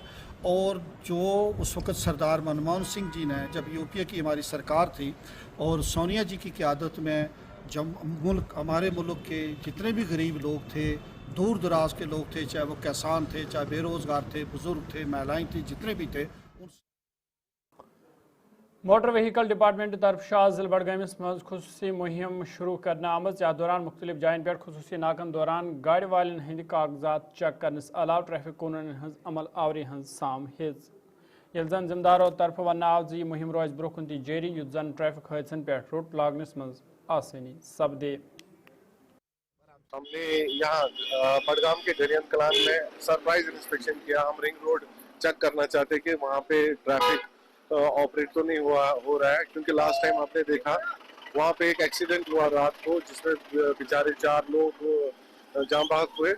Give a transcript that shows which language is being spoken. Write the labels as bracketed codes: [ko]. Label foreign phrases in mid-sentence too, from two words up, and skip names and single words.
[ur] اور جو اس وقت سردار منموہن سنگھ جی نے جب یو پی اے کی ہماری سرکار تھی اور سونیا جی کی قیادت میں جب ہمارے ملک کے جتنے بھی غریب لوگ تھے, دور دراز کے لوگ تھے, چاہے وہ کسان تھے, چاہے بے روزگار تھے, بزرگ تھے, مہلائیں تھیں, جتنے بھی تھے. [ks] موٹر وہیکل ڈپارٹمنٹ طرف شاہ ضلع بڈگامس مز خصوصی مہم شروع کرنا آمد. یتھ دوران مختلف جائن پہ خصوصی ناکن دوران گاڑی والن ہند کاغذات چیک کرنس علاوہ ٹریفک قانون ہز عمل آوری ہز سام ہز. یل زن ذمہ دارو طرف ون آو یہ مہم روز برو کن تہ جاری یت زن ٹریفک حادثن پہ روٹ لاگنس مز آسانی سپدے. [ur] ہم نے یہاں بڈگام کے جرین کلان میں [en] surprise inspection [ur] کیا. ہم رنگ روڈ چیک کرنا چاہتے کہ وہاں پہ [en] traffic operate [ur] تو نہیں ہو رہا ہے, کیونکہ [en] last time [ur] آپ نے دیکھا وہاں پہ ایک ایکسیڈنٹ ہوا رات کو جس میں بیچارے 4 لوگ جاں بحق ہوئے.